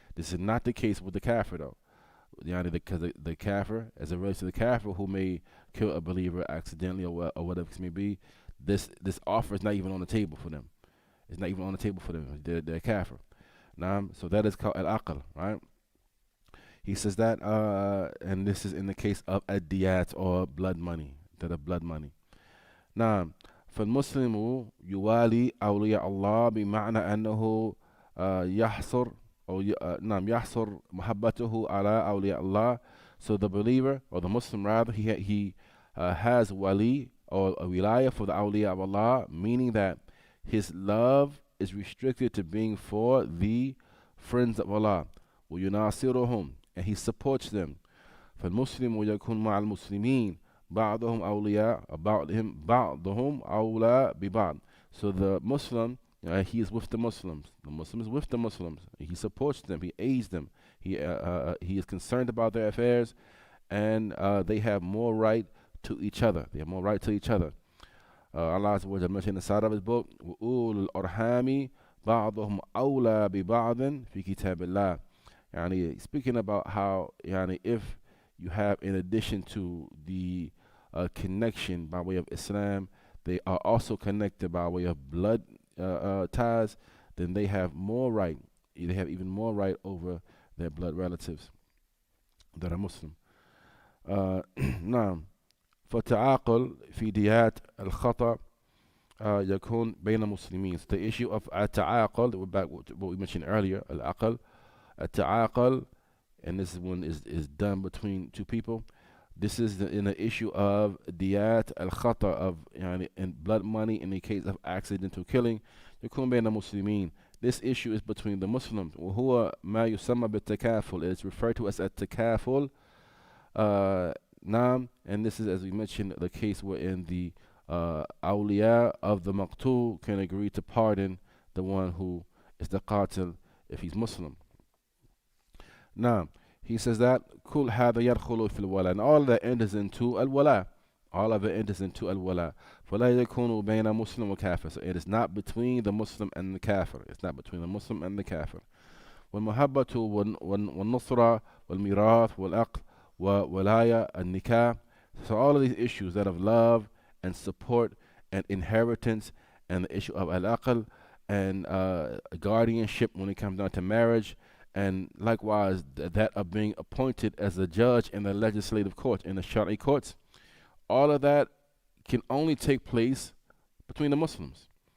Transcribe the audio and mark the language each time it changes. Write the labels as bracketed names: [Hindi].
[English] This is not the case with the kafir though. Because the kafir, as it relates to the kafir who may kill a believer accidentally or whatever it may be, this offer is not even on the table for them. It's not even on the table for them. They're kafir. So that is called al-aql, right? He says that, and this is in the case of ad-diyat or blood money, that of blood money. [Arabic] نعم فالمسلم يوالي أولياء الله بمعنى أنه يحصر نعم يحصر محبته على أولياء الله. [English] So the believer or the Muslim rather, he has wali or a wilaya for the awliya of Allah, meaning that his love is restricted to being for the friends of Allah. [Arabic] ويناصرهم, [English] and he supports them. [Arabic] فالمسلم يكون مع المسلمين بعضهم أولياء بعضهم أولى ببعض. [English] So the Muslim, he is with the Muslims. The Muslim is with the Muslims. He supports them. He aids them. He is concerned about their affairs, and they have more right to each other. They have more right to each other. Allah Azza wa Jalla mentioned in the side of his book, [Arabic] وَأُولُو الْأَرْحَامِ بَعْضُهُمْ أَوْلَى بِبَعْضٍ فِي كِتَابِ اللَّهِ. [English] Yani speaking about how if you have, in addition to the connection by way of Islam, they are also connected by way of blood ties, then they have more right. They have even more right over their blood relatives that are Muslim. [Arabic] نعم فتعاقل في ديات الخطأ يكون بين المسلمين. [English] So the issue of التعاقل, we're back to what we mentioned earlier, العقل, التعاقل, and this one is done between two people. This is in the issue of diyat al-khata, of in blood money in the case of accidental killing. [Arabic] يكون بين المسلمين. [English] This issue is between the Muslims. [Arabic] وهو ما يسمى بالتكافل. [English] It is referred to as a takaful. And this is, as we mentioned, the case wherein the awliya of the maqtul can agree to pardon the one who is the qatil if he's Muslim. Now, he says that [Arabic] كل هذا يدخل في الولاء, [English] and all of that enters into al-wala. All of it enters into al-wala. [Arabic] فلا يكون بين مسلم وكافر. [English] So it is not between the Muslim and the kafir. It's not between the Muslim and the kafir. [Arabic] والمحبة والنصرة والميراث والعقل وولاية النكاح. [English] So all of these issues that of love and support and inheritance, and the issue of al-aql and guardianship when it comes down to marriage, and likewise that of being appointed as a judge in the legislative court, in the Shari courts, all of that can only take place between the Muslims.